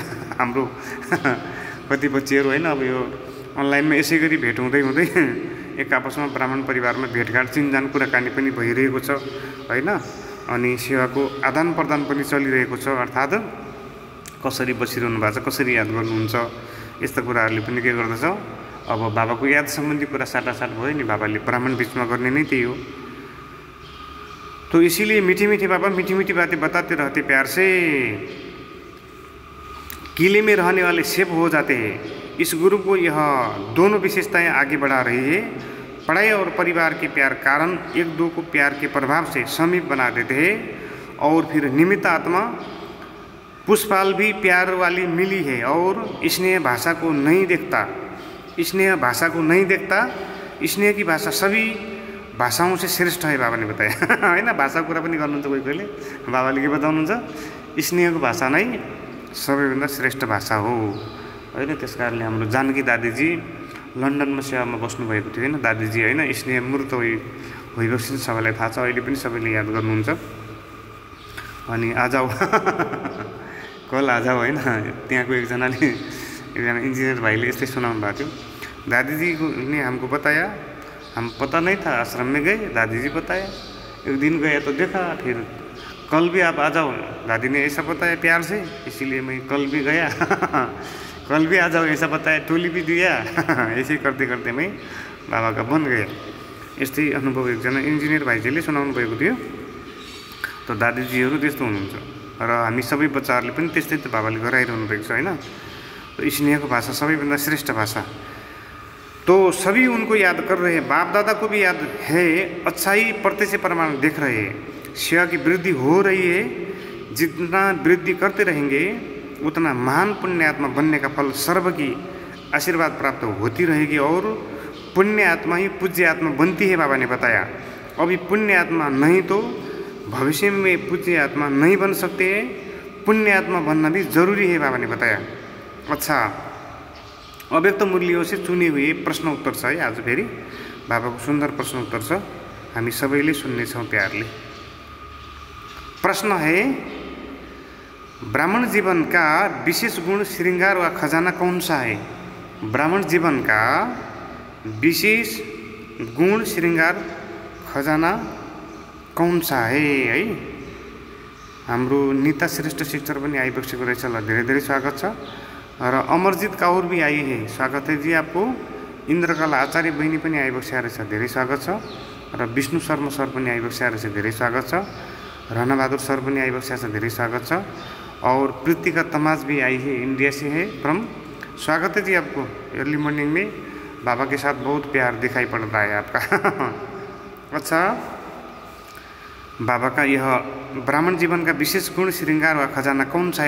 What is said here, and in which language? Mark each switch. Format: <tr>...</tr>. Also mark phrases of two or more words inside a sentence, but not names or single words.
<ne>हाम्रो कति बच्चीहरू, हैन? अब यो अनलाइनमा यसै गरी भेट हुँदै हुँदै एक आपसमा ब्राह्मण परिवारमा भेटघाट चिनजान कुराकानी पनि भइरहेको छ, हैन? अनि सेवाको आदान प्रदान पनि चलिरहेको छ, अर्थात् कसरी बसिरहनु भएको छ, कसरी याद गर्नुहुन्छ, यस्ता कुराहरूले पनि के गर्दछ। अब बाबाको याद सम्बन्धी कुरा साटासाट भयो नि, बाबाले ब्राह्मण बीचमा गर्ने नै त्यही हो।</ne> <hi>तो इसीलिए मीठी मीठी बाबा मीठी मीठी बातें बताते रहते प्यार से, किले में रहने वाले सेब हो जाते हैं। इस गुरु को यह दोनों विशेषताएं आगे बढ़ा रही है। पढ़ाई और परिवार के प्यार कारण एक दो को प्यार के प्रभाव से समीप बना देते हैं। और फिर निमित्त आत्मा पुष्पाल भी प्यार वाली मिली है और स्नेह भाषा को नहीं देखता, स्नेह भाषा को नहीं देखता। स्नेह की भाषा सभी भाषाओं से श्रेष्ठ है, बाबा ने बताया,</hi> <ne>हैन? भाषा कुरा पनि गर्नुहुन्छ कोही कोहीले, बाबाले के बताउनुहुन्छ, स्नेहको भाषा नै सबैभन्दा श्रेष्ठ भाषा हो, हैन? त्यस कारणले हाम्रो जानकी दादीजी लन्डनमा सेवामा बस्नुभएको थियो, हैन? दादीजी, हैन? स्नेह मूर्त भइबक्सिन सबैलाई थाहा छ, अहिले पनि सबैले याद गर्नुहुन्छ। अनि आज कल आज, हैन? त्यहाँको एकजना इन्जिनियर भाइले यस्तै सुनाउनु भएको थियो।</ne> <hi>दादीजी ने हमको बताया, हम पता नहीं था, आश्रम में गए, दादी जी बताया, एक दिन गया तो देखा, फिर कल भी आप आ जाओ, दादी ने ऐसा बताया प्यार से, इसीलिए मैं कल भी गया कल भी आ जाओ ऐसा बताया, टोली भी दिया ऐसे करते करते मैं बाबा का बन गया।</hi> <ne>यस्तै अनुभव एकजना इन्जिनियर भाइजीले सुनाउनु भएको थियो। तो दादीजीहरू त्यस्तो हुनुहुन्छ र हामी सबै बच्चाहरूले पनि त्यस्तै त बाबाले गराइरहनु भएको छ, हैन? तो स्नेहको भाषा सबैभन्दा श्रेष्ठ भाषा।</ne> <hi>तो सभी उनको याद कर रहे हैं, बाप दादा को भी याद है, अच्छाई प्रत्यक्ष प्रमाण देख रहे हैं। सेवा की वृद्धि हो रही है, जितना वृद्धि करते रहेंगे उतना महान पुण्य आत्मा बनने का फल सर्व की आशीर्वाद प्राप्त होती रहेगी और पुण्य आत्मा ही पूज्य आत्मा बनती है, बाबा ने बताया। अभी पुण्य आत्मा नहीं तो भविष्य में पूज्य आत्मा नहीं बन सकते, पुण्य आत्मा बनना भी जरूरी है, बाबा ने बताया। अच्छा, अव्यक्त मूल्यों से चुने हुए प्रश्न उत्तर छ है।</hi> <ne>आज फेरि बाबाको सुन्दर प्रश्न उत्तर छ, हामी सबैले सुन्नेछौँ प्यारले।</ne> <hi>प्रश्न है, ब्राह्मण जीवन का विशेष गुण श्रृंगार व खजाना कौन सा है? ब्राह्मण जीवन का विशेष गुण श्रृंगार खजाना कौन सा है?</hi> <ne>हाम्रो नीता श्रेष्ठ शिक्षक पनि आइबक्सेको रहेछ, ल धेरै धेरै स्वागत छ।</ne> <hi>र अमरजीत काउर भी आई है, स्वागत है जी आपको।</hi> <ne>इन्द्रकला आचार्य बहिनी पनि आइबक्सेको रहेछ, धेरै स्वागत छ। र विष्णु शर्मा सर पनि आइबक्सेको रहेछ, धेरै स्वागत छ। राणाबहादुर सर पनि आइबक्सेको छ, धेरै स्वागत छ।</ne> <hi>और प्रीतिका तमाज भी आई है, इंडिया से है फ्रॉम, स्वागत है जी आपको।</hi> <en>early morning</en> <hi>में बाबा के साथ बहुत प्यार दिखाई पड़ता है आपका अच्छा, बाबा का यह ब्राह्मण जीवन का विशेष गुण श्रृंगार व खजाना कौन सा है?</hi>